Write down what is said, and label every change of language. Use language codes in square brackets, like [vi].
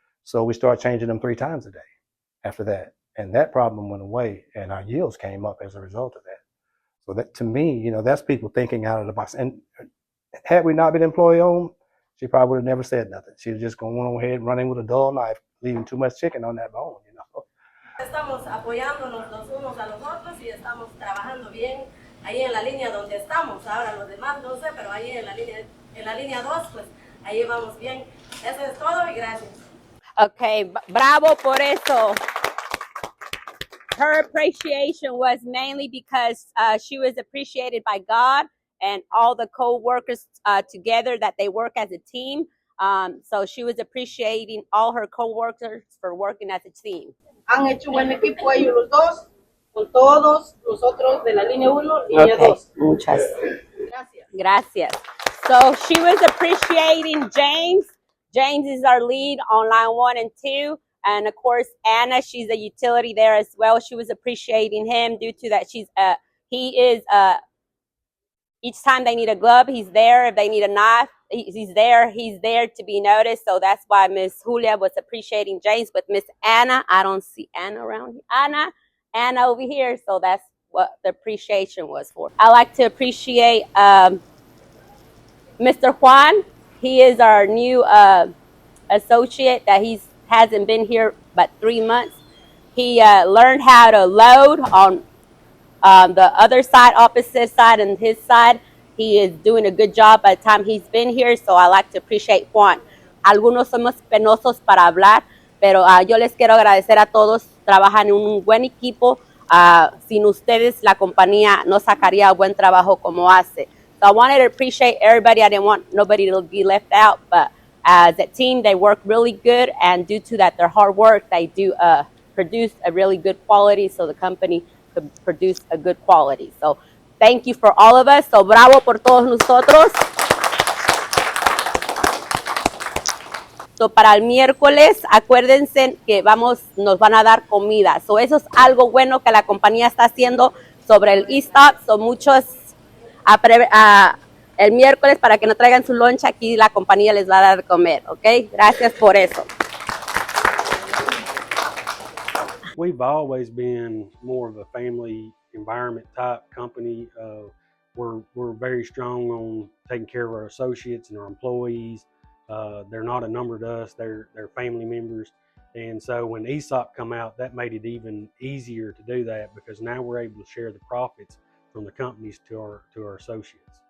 [en] So we started changing them 3 times a day after that. And that problem went away, and our yields came up as a result of that. So that, to me, that's people thinking out of the box. And had we not been employee-owned, she probably would have never said nothing. She was just going on ahead running with a dull knife, leaving too much chicken on that bone, [es] Estamos apoyándonos los unos a los otros y estamos trabajando bien ahí en la línea donde estamos. Ahora los demás no sé, pero ahí en la línea 2, pues ahí vamos bien. Eso es todo y gracias. Okay, bravo por eso. [en] Her appreciation was mainly because she was appreciated by God and all the co-workers together, that they work as a team. So she was appreciating all her co-workers for working as a team. [es] Han hecho buen equipo ellos los dos, con todos los otros de la línea 1, línea 2. Muchas gracias. [en] So she was appreciating James. James is our lead on line 1 and 2. And of course, Anna, she's a utility there as well. She was appreciating him due to that he is each time they need a glove, he's there. If they need a knife, he's there to be noticed. So that's why Miss Julia was appreciating James. But Miss Anna, I don't see Anna around here. Anna over here. So that's what the appreciation was for. I like to appreciate Mr. Juan. He is our new associate that hasn't been here but 3 months. He learned how to load on the other side, opposite side, and his side. He is doing a good job by the time he's been here, so I like to appreciate Juan. [es] Algunos somos penosos para hablar, pero yo les quiero agradecer a todos. Trabajan en un buen equipo. Sin ustedes, la compañía no sacaría buen trabajo como hace. [en] So I wanted to appreciate everybody. I didn't want nobody to be left out, but as a team, they work really good, and due to that, their hard work, they do produce a really good quality, so the company could produce a good quality. So thank you for all of us. [es] So bravo por todos nosotros. So para el miércoles, acuérdense que nos van a dar comida. So eso es algo bueno que la compañía está haciendo sobre el ESOP. So muchos el miércoles, para que no traigan su lunch, aquí la compañía les va a dar de comer, ¿ok? Gracias por eso. [en] We've always been more of a family environment type company. We're very strong on taking care of our associates and our employees. They're not a number to us, they're family members. And so when ESOP come out, that made it even easier to do that, because now we're able to share the profits from the companies to our associates.